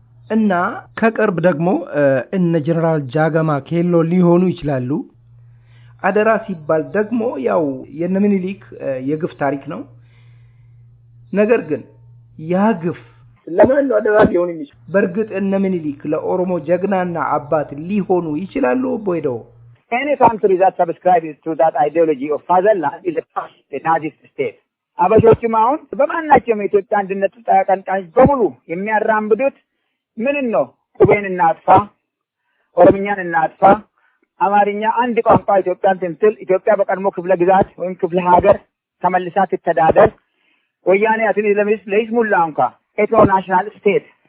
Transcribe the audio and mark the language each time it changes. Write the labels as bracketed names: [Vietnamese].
[Amharic] እና ከቅርብ ደግሞ እነ ጀነራል ጃገማ ኬሎ ሊሆኑ ይችላሉ። አደራ ሲባል ደግሞ ያው የነ ምኒልክ የግፍ ታሪክ ነው። ነገር ግን ያ ግፍ ለማን ነው አደራ ሊሆን የሚችለው? በርግጥ እነ ምኒልክ ለኦሮሞ ጀግናና አባት ሊሆኑ ይችላሉ ቦይዶ? [English] Any country that subscribes to that ideology of fatherland is a Nazist state. [Amharic] አበሾችም አሁን በማናቸውም የኢትዮጵያ አንድነት ተቀንቃኝ በሙሉ የሚያራምዱት ምን ነው? ቁቤን እናጥፋ፣ ኦሮምኛን እናጥፋ፣ አማርኛ አንድ ቋንቋ ኢትዮጵያን ትምትል፣ ኢትዮጵያ በቀድሞ ክፍለ ግዛት ወይም ክፍለ ሀገር ተመልሳ ትተዳደር፣ ወያኔ አትሊ ለይስሙላ እንኳን ኤትኖ ናሽናል ስቴት